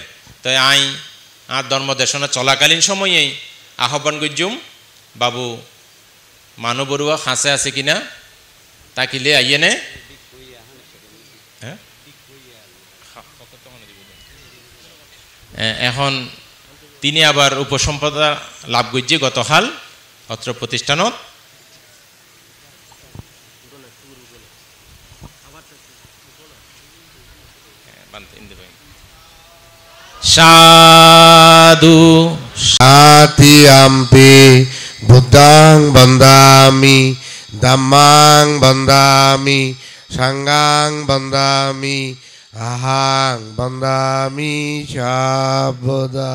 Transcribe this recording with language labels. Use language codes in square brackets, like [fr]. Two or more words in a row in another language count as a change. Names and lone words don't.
[ctg] তাই আই আর ধর্মদেশনা চলাকালীন সময়েই আহ্বান করজুম বাবু মানু বড়ুয়া হাসে আছে কিনা তাকিলে আইয়ে নে এখন তিনি আবার উপসম্পদা লাভ করছে গতকাল অত্র প্রতিষ্ঠানত। [pi] সাধু সাথিয়াম্পি বুদ্ধাং বন্দামি ধম্মাং বন্দামি সংঘাং বন্দামি আহাং বন্দামি সর্বদা।